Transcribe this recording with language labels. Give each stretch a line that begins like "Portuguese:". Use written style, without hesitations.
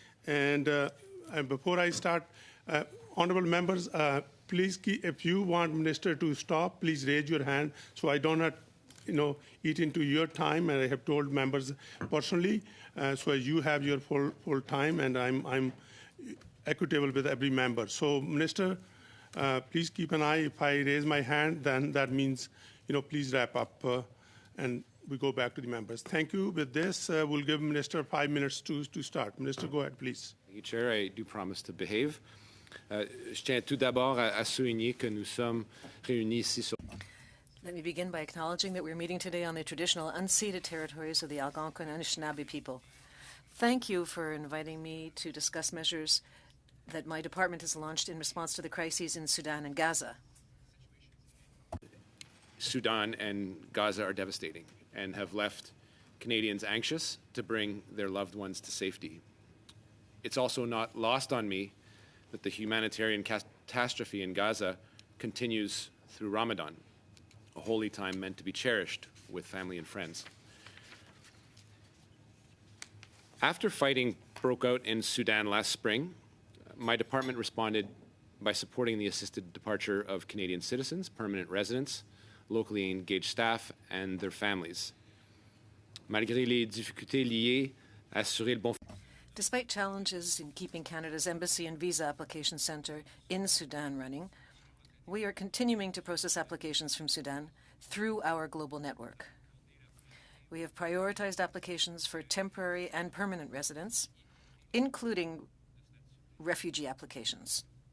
English: And before I start, honorable members, please, if you want Minister to stop, please raise your hand so I do not eat into your time, and I have told members personally, so you have your full time, and I'm equitable with every member. So, Minister, please keep an eye. If I raise my hand, then that means, please wrap up, and we go back to the members. Thank you. With this, we'll give Minister 5 minutes to start. Minister, go ahead, please. Thank you, Chair. I do promise to behave.
French: Je tiens tout d'abord à souligner que nous sommes réunis ici sur...
English: Let me begin by acknowledging that we're meeting today on the traditional unceded territories of the Algonquin and Anishinaabe people. Thank you for inviting me to discuss measures that my department has launched in response to the crises in Sudan and Gaza. Sudan and Gaza are devastating and have left Canadians anxious to bring their loved ones to safety. It's also not lost on me that the humanitarian catastrophe in Gaza continues through Ramadan, a holy time meant to be cherished with family and friends. After fighting broke out in Sudan last spring, my department responded by supporting the assisted departure of Canadian citizens, permanent residents, locally engaged staff, and their families.
French: malgré les difficultés liées à assurer le bon.
English: Despite challenges in keeping Canada's Embassy and Visa Application Centre in Sudan running, we are continuing to process applications from Sudan through our global network. We have prioritized applications for temporary and permanent residents, including refugee applications.